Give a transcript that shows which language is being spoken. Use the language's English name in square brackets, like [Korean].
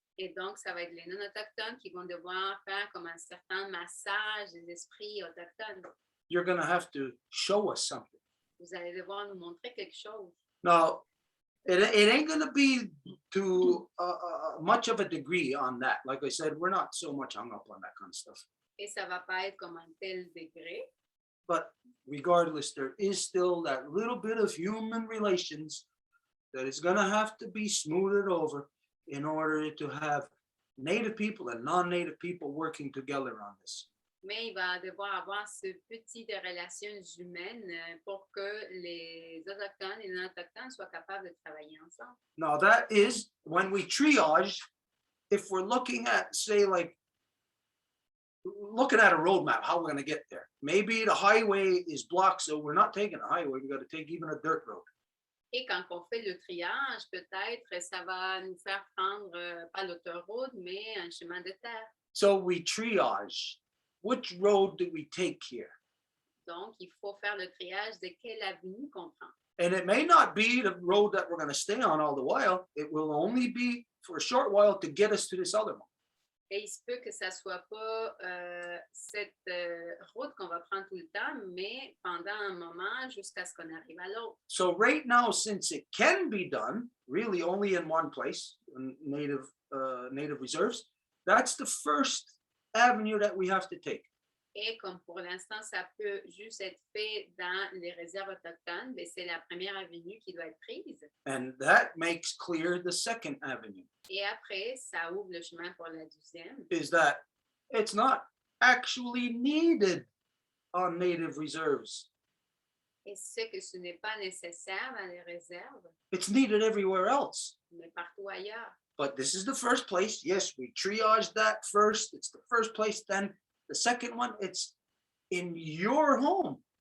[French] Et donc, ça va être les non-autochtones qui vont devoir faire comme un certain massage des esprits autochtones. [English] You're going to have to show us something. [French] Vous allez devoir nous montrer quelque chose. [English] Now, it ain't going to be to much of a degree on that. Like I said, we're not so much hung up on that kind of stuff. [French] Et ça va pas être comme un tel degré. [English] But regardless, there is still that little bit of human relations that is going to have to be smoothed over in order to have native people and non-native people working together on this. [French] Mais il va devoir avoir ce petit de relations humaines pour que les autochtones et les non-autochtones soient capables de travailler ensemble. [English] Now that is when we triage, if we're looking at, say, like, looking at a roadmap, how we're going to get there. Maybe the highway is blocked, so we're not taking a highway. We got to take even a dirt road. [French] Et quand on fait le triage, peut-être ça va nous faire prendre pas l'autoroute, mais un chemin de terre. [English] So we triage. Which road do we take here? [French] Donc, il faut faire le triage de quelle avenue qu'on prend. [English] And it may not be the road that we're going to stay on all the while. It will only be for a short while to get us to this other one. [French] Et il se peut que ça soit pas cette route qu'on va prendre tout le temps, mais pendant un moment jusqu'à ce qu'on arrive à l'autre. [English] So right now, since it can be done really only in one place, native reserves, that's the first avenue that we have to take. [French] Et comme pour l'instant, ça peut juste être fait dans les réserves autochtones, mais c'est la première avenue qui doit être prise. [English] And that makes clear the second avenue, [French] Et après, ça ouvre le chemin pour la deuxième. [English] is that it's not actually needed on native reserves. [French] Et c'est que ce n'est pas nécessaire dans les réserves, [English] It's needed everywhere else. [French] mais partout ailleurs. [English] But this is the first place. Yes, we triage that first. It's the first place. Then the second one, it's in your home.